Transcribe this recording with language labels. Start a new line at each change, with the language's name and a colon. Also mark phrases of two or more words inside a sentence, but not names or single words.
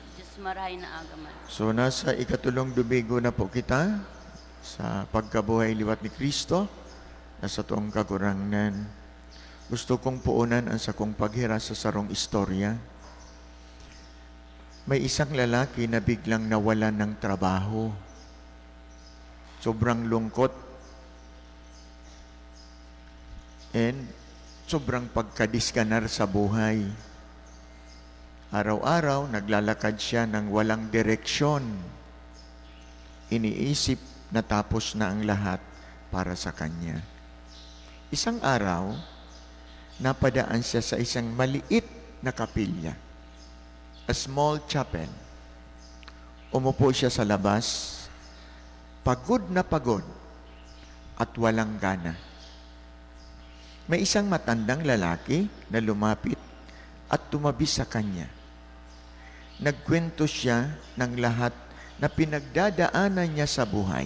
Bikol: marahay na agaman. So nasa ikatulong dubigo na po kita sa pagkabuhay liwat ni Kristo na sa tuong kagurangan. Gusto kong puunan ang sa kong paghira sa sarong istorya.
Filipino: May isang lalaki na biglang nawalan ng trabaho. Sobrang lungkot and sobrang pagkadiskanar sa buhay. Araw-araw, naglalakad siya ng walang direksyon. Iniisip na tapos na ang lahat para sa kanya. Isang araw, napadaan siya sa isang maliit na kapilya,
English: a small chapel.
Filipino: Umupo siya sa labas, pagod na pagod at walang gana. May isang matandang lalaki na lumapit at tumabi sa kanya. Nagkwento siya ng lahat na pinagdadaanan niya sa buhay.